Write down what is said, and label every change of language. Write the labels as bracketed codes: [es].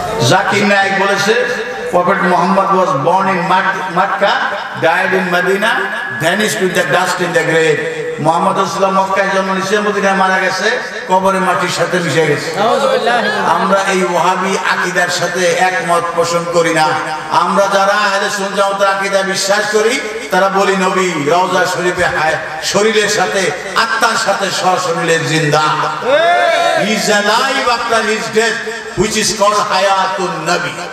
[bn] জাকির নায়েক বলেছে, [en] Prophet Muhammad was born in Makkah, died in Medina, vanished with the dust in the grave. [bn] Muhammad রাসূলুল্লাহ মক্কায় জন্ম নিয়েছে, মদিনায় মারা গেছে, কবরে মাটির সাথে মিশে গেছে। আমরা এই ওয়াহাবি আকীদার সাথে একমত পোষণ করি না। আমরা যারা আহলে সুন্নাত জামাতের আকীদা বিশ্বাস করি, তারা বলি নবী রওজা শরীফে শরীরের সাথে আত্মার সাথে সশরীরে জিন্দা। [en] He is alive after his death, which is called hayatun nabi.